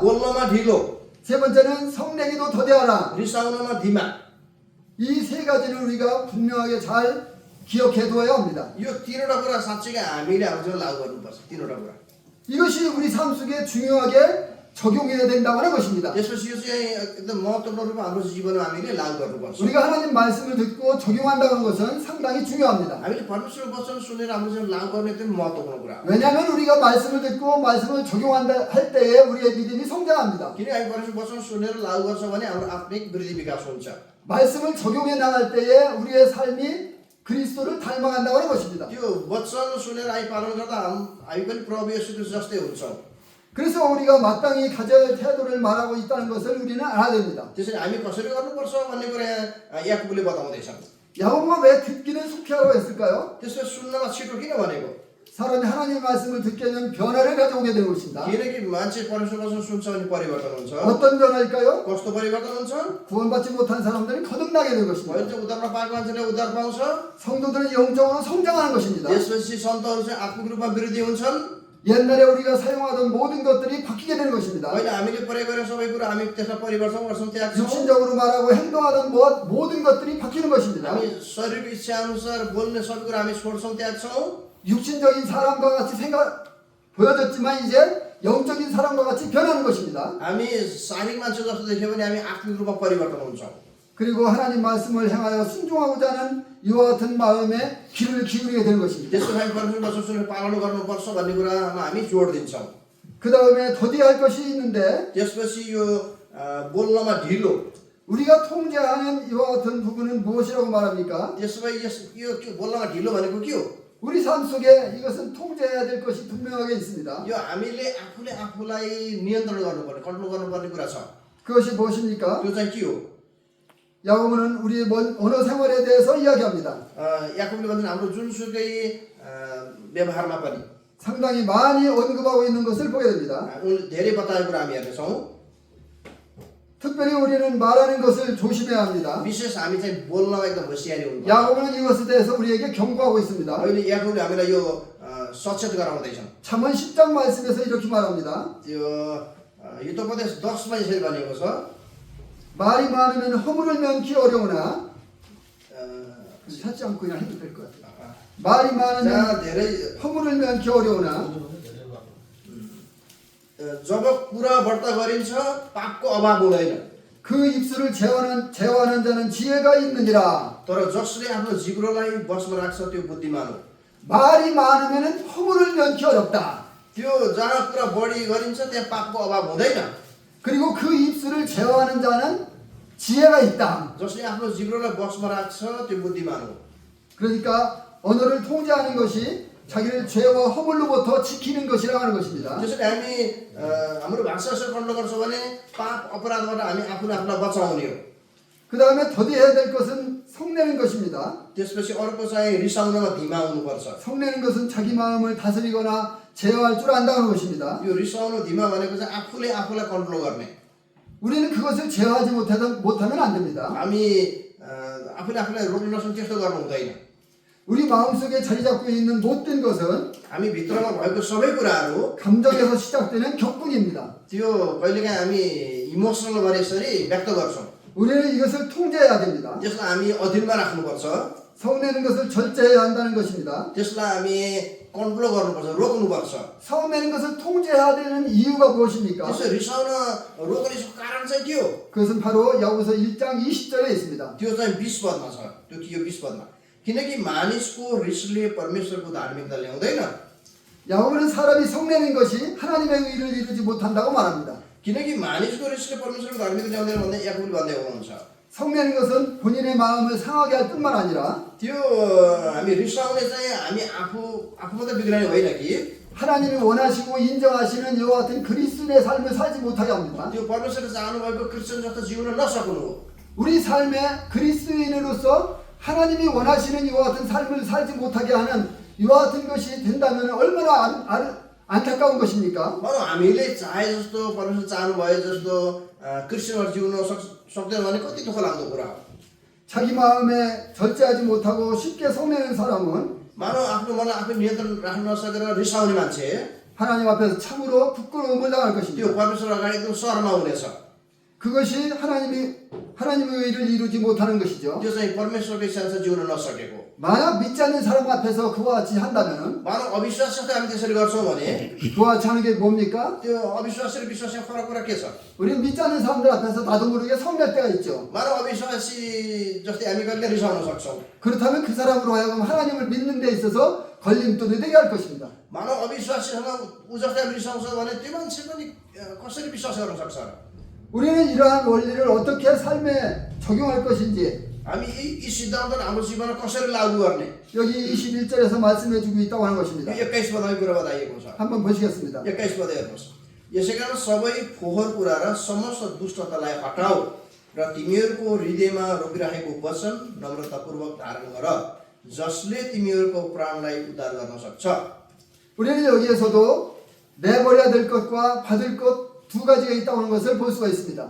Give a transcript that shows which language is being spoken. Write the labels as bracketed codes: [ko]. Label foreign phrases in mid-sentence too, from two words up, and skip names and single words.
[ne] बोल्नमा ढिलो, [ko] 세 번째는 성내기도 더디하라. [ne] रिसाउनमा धीमा। [ko] 이 세 가지를 우리가 분명하게 잘 기억해 두어야 합니다. [ne] यो 3वटा कुरा साँच्चै हामीले हाम्रो जीवनमा लागू गर्नुपर्छ। 3वटा कुरा [ko] 이것이 우리 삶 속에 중요하게 적용해야 된다고 하는 것입니다. [ne] त्यसपछि यो चाहिँ एकदम महत्त्वपूर्ण रूपमा हाम्रो जीवनमा हामीले लागू गर्नुपर्छ। [ko] 우리가 하나님 말씀을 듣고 적용한다는 것은 상당히 중요합니다. [ne] हामीले परमेश्वरको वचन सुनेर हाम्रो जीवन लागू गर्ने एकदम महत्त्वपूर्ण कुरा। [ko] 왜냐하면 우리가 말씀을 듣고 말씀을 적용한다 할 때에 우리의 믿음이 성장합니다. [ne] किन हामी परमेश्वरको वचन सुनेर लागू गर्छ भने हाम्रो आत्मिक वृद्धि विकास हुन्छ। [ko] 말씀을 적용해 나갈 때에 우리의 삶이 그리스도를 닮아간다고 하는 것입니다. [ne] त्यो वचन सुनेर हामी पालन गर्दा हामी पनि प्रभु येशू ख्रीष्ट जस्तै हुन्छौँ। [ko] 그래서 우리가 마땅히 가져야 할 태도를 말하고 있다는 것을 우리는 알아야 됩니다. [ne] त्यसरी हामी कसरी गर्नुपर्छ भन्ने कुरा यहाँ याकुबले बताउँदैछन्। [ko] 야고보가 왜 듣기는 속히 하라고 했을까요? [ne] त्यसो सुन्नमा छिटो किन भनेको? [ko] 사람이 하나님의 말씀을 듣게 되면 변화를 가져오게 되는 것입니다. [ne] किनकि मान्छे परमेश्वरको वचन सुन्छ भने परिवर्तन हुन्छ। [ko] 어떤 변화일까요? [ne] कस्तो परिवर्तन हुन्छ? [ko] 구원받지 못한 사람들이 거듭나게 되는 [ne] पहिलो [ko] 것입니다. [ne] चाहिँ उद्धार नपाएको मान्छेले उद्धार पाउँछ। [ko] 성도들은 영적으로 성장하는 것입니다. [ne] त्यसपछि सन्तहरू चाहिँ आत्मिक रूपमा वृद्धि हुन्छन्। [ko] 옛날에 우리가 사용하던 모든 것들이 바뀌게 되는 것입니다. [ne] अहिले हामीले प्रयोग गरेर सबै कुरा हामी त्यसलाई परिवर्तन गर्छौँ, त्याग्छौँ। [ko] 육신적으로 말하고 행동하던 모든 것들이 바뀌는 것입니다. [ne] हामी शरीरको इच्छा अनुसार बोल्ने सबै कुरा हामी छोड्छौँ, त्याग्छौँ। [ko] 육신적인 사람과 같이 보여졌지만 이제 영적인 사람과 같이 변하는 것입니다. [ne] हामी शारीरिक मान्छे जस्तो देख्यो भने हामी आत्मिक रूपमा परिवर्तन हुन्छौँ। [ko] 그리고 하나님 말씀을 향하여 순종하고자 하는 이와 같은 마음에 귀를 기울이게 되는 것입니다. [ne] त्यसको हामी परमेश्वरको वचन सुनेर पालन गर्नुपर्छ भन्ने कुरामा हामी जोड दिन्छौँ। [ko] 그 다음에 더디할 것이 있는데 [ne] त्यसपछि यो बोल्नमा ढिलो [ko] 우리가 통제하는 이와 같은 부분은 무엇이라고 말합니까? [ne] त्यसो भए यो बोल्नमा ढिलो भनेको के हो [ko] 우리 삶 속에 이것은 통제해야 될 것이 분명하게 있습니다. [ne] यो हामीले आफूले आफूलाई नियन्त्रण गर्नुपर्ने कन्ट्रोल गर्नुपर्ने कुरा छ [ko] 그것이 무엇입니까? [ne] त्यो चाहिँ के हो [ko] 야고보는 우리의 언어 생활에 대해서 이야기합니다. [ne] याकुबले भन्छन् हाम्रो जुनसुकै व्यवहारमा पनि [ko] 상당히 많이 언급하고 있는 것을 보게 됩니다. [ne] उनले धेरै बताएको कुरा हामी हेर्नेछौँ [ko] 특별히 우리는 말하는 것을 조심해야 합니다. [ne] विशेष हामी चाहिँ बोल्नमा एकदम होसियारी हुनुपर्छ [ko] 야고보는 이것에 대해서 우리에게 경고하고 있습니다. [ne] अहिले याकुबले हामीलाई यो सचेत गराउँदैछन् [ko] 잠언 10장 말씀에서 이렇게 말합니다. [ne] त्यो युद्धोपदेश 10मा यसरी भनिएको छ [ko] 말이 많으면 허물을 면키 어려우나 찾지 않고 그냥 해도 될 것 같아요. 말이 많으면 [ne] जहाँ धेरै [ko] 허물을 면키 어려우나 [ne] जब कुरा बढ्ता गरिन्छ पापको अभाव हुँदैन [ko] 그 입술을 제어하는 자는 지혜가 있느니라. [ne] तर जसले आफ्नो जिब्रोलाई बसमा राख्छ त्यो बुद्धिमान हो [ko] 말이 많으면 허물을 면키 어렵다. [ne] त्यो जहाँ कुरा बढी गरिन्छ त्यहाँ पापको अभाव हुँदैन [ko] 그리고 그 입술을 제어하는 자는 지혜가 있다. [ne] जसले आफ्नो जिब्रोलाई बसमा राख्छ त्यो बुद्धिमान हो [ko] 그러니까 언어를 통제하는 것이 자기를 죄와 허물로부터 지키는 것이라고 하는 것입니다. [ne] त्यसैले हामी हाम्रो भाषा यसो कन्ट्रोल गर्छौँ भने पाप अपराधबाट हामी आफूले आफूलाई बचाउने हो [ko] 그 다음에 더디해야 될 것은 성내는 것입니다. [ne] त्यसपछि अर्को चाहिँ रिसाउनमा धिमा हुनुपर्छ [ko] 성내는 것은 자기 마음을 다스리거나 제어할 줄 안다는 것입니다. [ne] यो रिसाउनु धिमा भनेको चाहिँ आफूले आफूलाई कन्ट्रोल गर्ने [ko] 우리는 그것을 제어하지 못하면 안 됩니다. [ne] हामी आफूले आफूलाई रोक्न नसक्ने त्यस्तो गर्नु हुँदैन [ko] 우리 마음속에 자리 잡고 있는 못된 것은 [ne] हामी भित्रमा भएको सबै कुराहरू [ko] 감정에서 시작되는 격분입니다. [ne] त्यो कहिलेकाहीँ हामी इमोसनल गरे यसरी व्यक्त गर्छौँ [ko] 우리는 이것을 통제해야 됩니다. [ne] त्यसलाई हामी अधीनमा राख्नुपर्छ [ko] 성내는 것을 절제해야 한다는 것입니다. [ne] त्यसलाई हामी कन्ट्रोल गर्नुपर्छ रोक्नुपर्छ [ko] 성내는 것을 통제해야 되는 이유가 무엇입니까? [ne] त्यसो रिसाउन रोक्ने कारण चाहिँ के हो [ko] 그것은 바로 야고보서 1장 20절에 있습니다. [ne] त्यो चाहिँ 20 पदमा छ त्यो यो 20 पदमा किनकि मानिसको रिसले परमेश्वरको धार्मिकता ल्याउँदैन [ko] 야고보는 사람이 성내는 것이 하나님의 의를 이루지 못한다고 말합니다. [ne] किनकि मानिसको रिसले परमेश्वरको धार्मिकता ल्याउँदैन भन्दै याकुबले भन्दै हुनुहुन्छ [ko] 성내는 것은 본인의 마음을 상하게 할 뿐만 아니라 [ne] त्यो हामी रिसाउने चाहिँ हामी आफू मात्रै बिग्राउने होइन कि [ko] 하나님이 원하시고 인정하시는 이와 같은 그리스도의 삶을 살지 못하게 합니다. [ne] त्यो परमेश्वरले चाहनुभएको क्रिस्चियन जस्तो जिउन नसक्नु हो [ko] 우리 삶에 그리스도인으로서 하나님이 원하시는 이와 같은 삶을 살지 못하게 하는 이와 같은 것이 된다면 얼마나 안타까운 것입니까? [ne] भनौँ हामीले चाहे जस्तो परमेश्वर चाहनु भए जस्तो क्रिस्चियनहरू जिउन सक्दैन भने कति दुःख लाग्दो कुरा हो [ko] 자기 마음에 절제하지 못하고 쉽게 성내는 사람은 [ne] मानव आफ्नो मनलाई आफै नियन्त्रण राख्न नसकेर रिसाउने मान्छे [ko] 하나님 앞에서 참으로 부끄러움을 당할 [ne] त्यो [ko] 것입니다. [ne] परमेश्वर अगाडि एकदम शर्मा हुनेछ [ko] 그것이 하나님의 의를 이루지 못하는 것이죠. [ne] त्यो चाहिँ परमेश्वरको इच्छाअनुसार जिउन नसकेको [ko] 만약 믿지 않는 사람 앞에서 그와 같이 한다면 [ne] मानव अविश्वाससित हामी त्यसरी गर्छौँ भने [ko] 그와 같이 하는 게 뭡니까? [ne] त्यो अविश्वासी र विश्वासमा फरक कुरा के छ [ko] 우리는 믿지 않는 사람들 앞에서 나도 모르게 성낼 때가 있죠. [ne] मानव अविश्वासी जस्तै हामी कहिले रिसाउन सक्छौँ [ko] 그렇다면 그 사람으로 하여금 하나님을 믿는 데 있어서 걸림돌이 되게 할 것입니다. [ne] मानव अविश्वासीसँग ऊ जस्तै हामी रिसाउँछ भने त्यो मान्छे पनि कसरी विश्वास गर्न सक्छ [ko] 우리는 이러한 원리를 어떻게 삶에 적용할 것인지 [ne] हामी यी सिद्धान्तहरू हाम्रो जीवनमा कसरी लागू गर्ने [ko] 여기 21절에서 말씀해 주고 있다고 하는 것입니다. [ne] यो 21 पदमा कुरा बताइएको छ [ko] 한번 보시겠습니다. [ne] 21 पद हेर्नुहोस् यसै कारण सबै फोहोर कुरा र समस्त दुष्टतालाई हटाऊ र तिमीहरूको हृदयमा रोपिराखेको वचन नम्रतापूर्वक धारण गर जसले तिमीहरूको प्राणलाई उद्धार गर्न सक्छ [ko] 우리는 여기에서도 내버려야 될 것과 받을 것 두 가지가 있다고 하는 것을 볼 수가 있습니다.